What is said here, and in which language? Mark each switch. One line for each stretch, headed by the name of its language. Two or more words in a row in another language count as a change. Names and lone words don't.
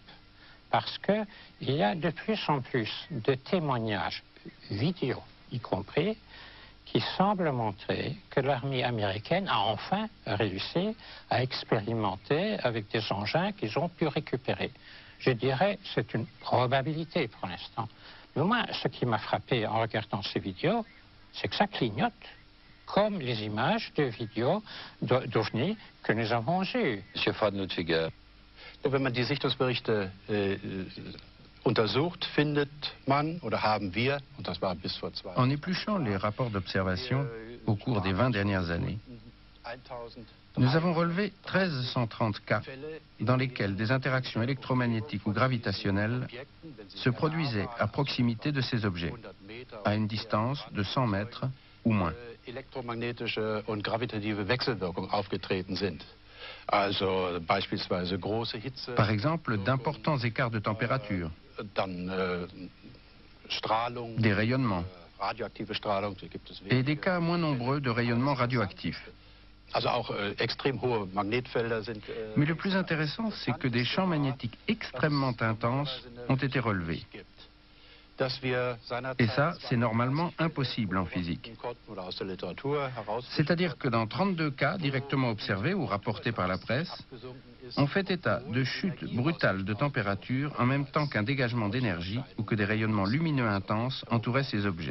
French: Parce qu'il y a de plus en plus de témoignages vidéo, y compris, qui semblent montrer que l'armée américaine a enfin réussi à expérimenter avec des engins qu'ils ont pu récupérer. Je dirais c'est une probabilité pour l'instant. Mais moi, ce qui m'a frappé en regardant ces vidéos, c'est que ça clignote, comme les images de vidéos d'OVNI que nous avons eues. Monsieur Fadenhut-Figuer.
German: Wenn man die Sichtungsberichte untersucht, findet man, oder haben wir, und das war bis vor 2 Jahren.
French: En épluchant les rapports d'observation au cours des 20 dernières années, nous avons relevé 1330 cas dans lesquels des interactions électromagnétiques ou gravitationnelles se produisaient à proximité de ces objets, à une distance de 100 mètres ou moins.
German: Elektromagnetische und gravitative Wechselwirkungen aufgetreten sind. Also beispielsweise große Hitze.
French: Par exemple, d'importants écarts de température,
German: Strahlung,
French: des rayonnements
German: radioaktive Strahlung, die gibt es
French: et des cas moins nombreux de rayonnements radioactifs.
German: Also auch extrem hohe Magnetfelder sind.
French: Mais le plus intéressant, c'est que des champs magnétiques extrêmement intenses ont été relevés. Et ça, c'est normalement impossible en physique. C'est-à-dire que dans 32 cas directement observés ou rapportés par la presse, on fait état de chutes brutales de température en même temps qu'un dégagement d'énergie ou que des rayonnements lumineux intenses entouraient ces objets.